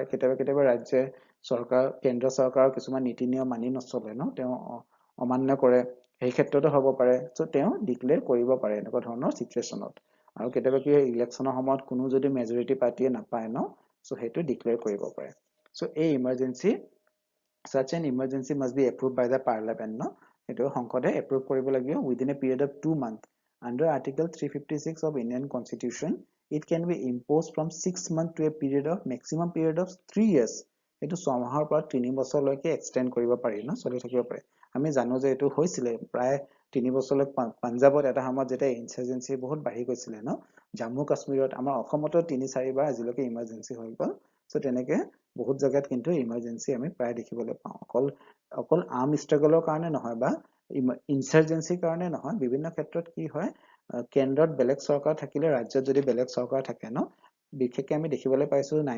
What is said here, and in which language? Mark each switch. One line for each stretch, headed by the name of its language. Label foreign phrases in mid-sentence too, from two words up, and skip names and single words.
Assamese: কেতিয়াবা ৰাজ্যে চৰকাৰ কেন্দ্ৰ চৰকাৰৰ কিছুমান নীতি নিয়ম মানি নচলে ন তেওঁ অমান্য কৰে এই ক্ষেত্ৰতো হ'ব পাৰে সো তেওঁ ডিক্লেয়াৰ কৰিব পাৰে এনেকুৱা ধৰণৰ সিচুৱেচনত আৰু কেতিয়াবা কি ইলেকচনৰ সময়ত কোনো যদি
English: majority party
Assamese: নাপায় ন সো হেতু ডিক্লেয়াৰ কৰিব
English: পাৰে সো এই ইমাৰ্জেন্সি such an emergency must be approved by the parliament no eto সংসদে approve
Assamese: কৰিব লাগিব
English: within a period of 2 months under article 356 of Indian constitution it can be imposed from 6 months to a period of maximum period of 3 years eto
Assamese: 6 মাহৰ পৰা 3 বছৰলৈকে এক্সটেন্ড কৰিব পাৰি ন চলি থাকিব পাৰে আমি জানো যে এটো হৈছিলে প্ৰায় 3 বছৰলৈ পাঞ্জাবত এটা সময়ত যেটা ইনসাৰ্জেন্সি বহুত বাঢ়ি গৈছিলে ন জম্মু কাশ্মীৰত আমাৰ অসমতো 3-4 বাৰ আজিলৈকে ইমাৰ্জেন্সি হৈ গ'ল সো তেনেকে বহুত জায়গাত কিন্তু ইমাৰ্জেন্সি আমি প্ৰায় দেখিবলৈ পাওঁ অকল
English: arm struggle
Assamese: কাৰণে নহয় বা ইনসাৰ্জেন্সিৰ কাৰণে নহয় বিভিন্ন ক্ষেত্ৰত কি হয় কেন্দ্ৰত বেলেগ চৰকাৰ থাকিলে ৰাজ্যত যদি বেলেগ চৰকাৰ থাকে ন বিশেষকৈ আমি দেখিবলৈ পাইছো